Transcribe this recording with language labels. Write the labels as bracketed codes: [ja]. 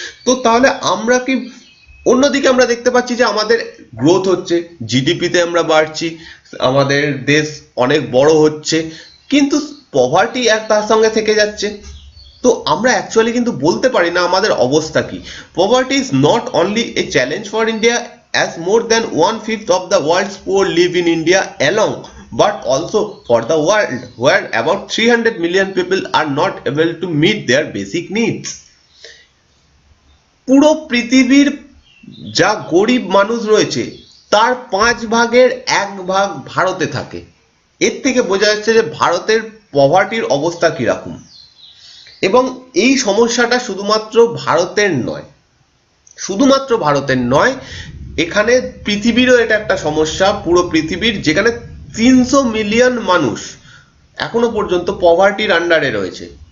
[bn] তো তাহলে আমরা কি, অন্যদিকে আমরা দেখতে পাচ্ছি যে আমাদের গ্রোথ হচ্ছে, জিডিপিতে আমরা বাড়ছি, আমাদের দেশ অনেক বড় হচ্ছে, কিন্তু পভার্টি তার সঙ্গে থেকে যাচ্ছে। তো আমরা অ্যাকচুয়ালি কিন্তু বলতে পারি না আমাদের অবস্থা কি। [en] Poverty is not only a challenge for India, as more than 1/5 of the world's poor live in India alone, but also for the world where about 300 million people are not able to meet their basic needs. [bn] পুরো পৃথিবীর যা গরিব মানুষ রয়েছে তার 1/5 ভারতে থাকে। এর থেকে বোঝা যাচ্ছে যে ভারতের পভার্টির অবস্থা কিরকম। এবং এই সমস্যাটা শুধুমাত্র ভারতের নয়, শুধুমাত্র ভারতের নয়, এখানে পৃথিবীরও এটা একটা সমস্যা, পুরো পৃথিবীর, যেখানে 300 মিলিয়ন মানুষ এখনো পর্যন্ত পভার্টির আন্ডারে রয়েছে।